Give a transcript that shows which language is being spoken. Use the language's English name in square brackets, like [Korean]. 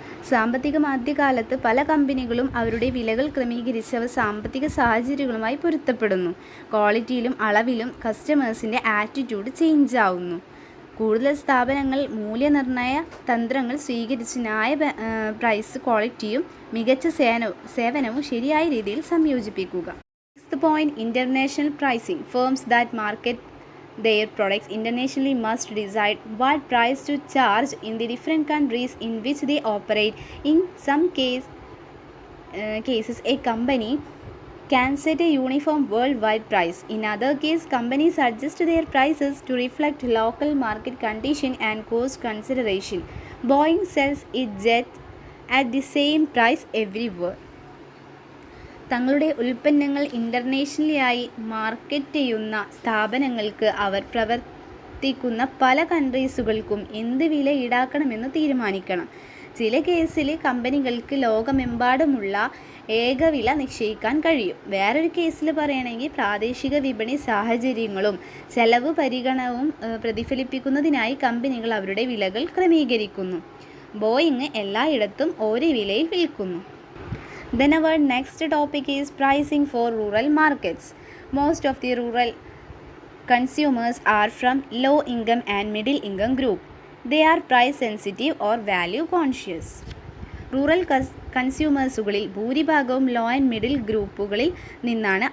[Malayalam] സാമ്പത്തിക മാധ്യകാലത്ത് പല കമ്പനികളും അവരുടെ വിലകൾ ക്രമീകരിച്ചവ സാമ്പത്തിക സാഹചര്യങ്ങളുമായി പൊരുത്തപ്പെടുന്നു. ക്വാളിറ്റിയിലും അളവിലും കസ്റ്റമേഴ്സിൻ്റെ ആറ്റിറ്റ്യൂഡ് ചേഞ്ച് ആവുന്നു. കൂടുതൽ സ്ഥാപനങ്ങൾ മൂല്യനിർണ്ണയ തന്ത്രങ്ങൾ സ്വീകരിച്ച് പ്രൈസ് ക്വാളിറ്റിയും മികച്ച സേവനവും ശരിയായ രീതിയിൽ സംയോജിപ്പിക്കുക. [English] Sixth point, international pricing. Firms that market their products internationally must decide what price to charge in the different countries in which they operate. In some cases, a company can set a uniform worldwide price. In other cases, companies adjust their prices to reflect local market condition and cost consideration. Boeing sells it jet at the same price everywhere. [Malayalam] തങ്ങളുടെ ഉൽപ്പന്നങ്ങൾ ഇൻ്റർനാഷണലായി market ചെയ്യുന്ന സ്ഥാപനങ്ങൾക്ക് അവർ പ്രവർത്തിക്കുന്ന പല കൺട്രീസുകൾക്കും എന്ത് വില ഈടാക്കണമെന്ന് തീരുമാനിക്കണം. ചില കേസിൽ കമ്പനികൾക്ക് ലോകമെമ്പാടുമുള്ള ഏകവില നിശ്ചയിക്കാൻ കഴിയും. വേറൊരു കേസിൽ പറയുകയാണെങ്കിൽ പ്രാദേശിക വിപണി സാഹചര്യങ്ങളും ചെലവ് പരിഗണനവും പ്രതിഫലിപ്പിക്കുന്നതിനായി കമ്പനികൾ അവരുടെ വിലകൾ ക്രമീകരിക്കുന്നു. ബോയിങ് എല്ലായിടത്തും ഒരേ വിലയിൽ വിൽക്കുന്നു. [English] Then our next topic is pricing for rural markets. Most of the rural consumers are from low income and middle income group. They are price sensitive or value conscious. [Malayalam] Rural കൺസ്യൂമേഴ്സുകളിൽ ഭൂരിഭാഗവും law and middle ഗ്രൂപ്പുകളിൽ നിന്നാണ്.